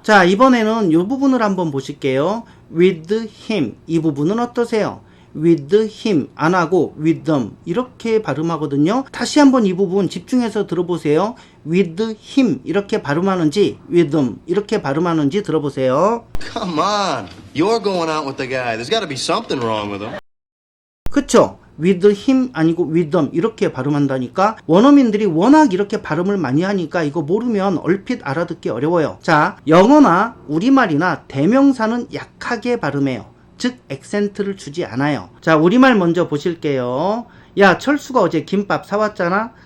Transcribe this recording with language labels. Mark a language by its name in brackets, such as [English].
[Korean] 자, 이번에는 이 부분을 한번 보실게요. [English] with him [Korean] 이 부분은 어떠세요? [English] with him [Korean] 안 하고 [English] with them [Korean] 이렇게 발음하거든요. 다시 한번 이 부분 집중해서 들어보세요. [English] with him [Korean] 이렇게 발음하는지 [English] with them [Korean] 이렇게 발음하는지 들어보세요. [English] Come on. You're going out with the guy. There's got to be something wrong with him. [Korean] 그쵸? [English] with him [Korean] 아니고 [English] with them [Korean] 이렇게 발음한다니까. 원어민들이 워낙 이렇게 발음을 많이 하니까 이거 모르면 얼핏 알아듣기 어려워요. 자, 영어나 우리말이나 대명사는 약하게 발음해요. 즉 액센트를 주지 않아요. 자, 우리말 먼저 보실게요. 야, 철수가 어제 김밥 사왔잖아.